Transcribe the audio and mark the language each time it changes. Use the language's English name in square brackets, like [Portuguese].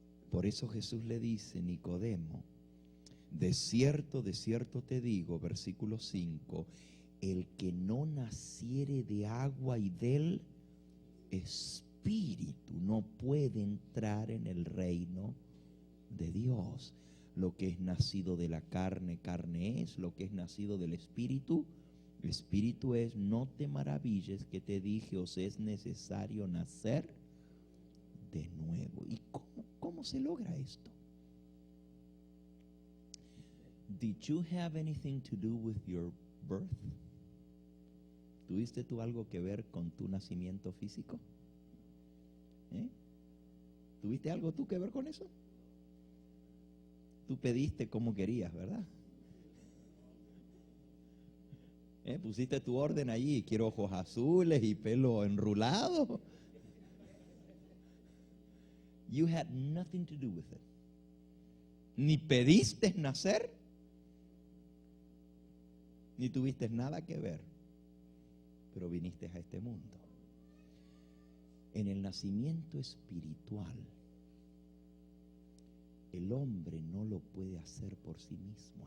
[Spanish] Por eso Jesús le dice: Nicodemo, de cierto te digo, versículo 5, el que no naciere de agua y del Espíritu no puede entrar en el reino de Dios. Lo que es nacido de la carne, carne es. Lo que es nacido del Espíritu, Espíritu es. No te maravilles que te dije: os es necesario nacer de nuevo. ¿Y cómo se logra esto? [English] Did you have anything to do with your birth? [Spanish] ¿Tuviste tú algo que ver con tu nacimiento físico? ¿Tuviste algo tú que ver con eso? Tú pediste como querías, ¿verdad? Pusiste tu orden allí: quiero ojos azules y pelo enrulado. [English] You had nothing to do with it. [Spanish] Ni pediste nacer, ni tuviste nada que ver, pero viniste a este mundo. En el nacimiento espiritual, el hombre no lo puede hacer por sí mismo.